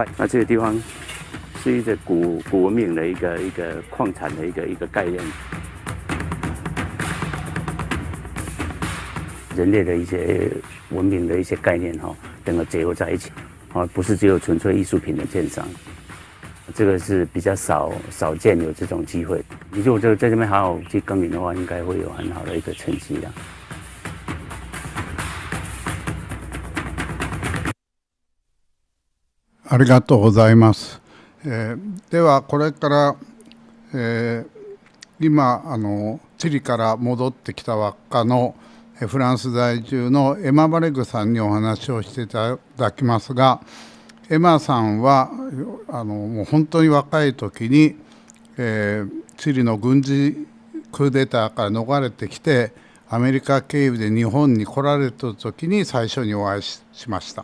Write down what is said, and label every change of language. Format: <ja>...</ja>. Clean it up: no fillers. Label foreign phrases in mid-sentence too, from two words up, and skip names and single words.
<zh>那这个地方是一个古文明的一个矿产的一个概念，人类的一些文明的一些概念整个结合在一起，不是只有纯粹艺术品的鉴赏。这个是比较少见有这种机会。你如果在这边好好去耕耘的话，应该会有很好的一个成绩的。</zh> <ja>ありがとうございます。ではこれから、今チリから戻ってきたばっかのフランス在住のエマ・バレグさんにお話をしていただきますが、エマさんはもう本当に若い時に、チリの軍事クーデターから逃れてきてアメリカ経由で日本に来られた時に最初にお会いしました。</ja>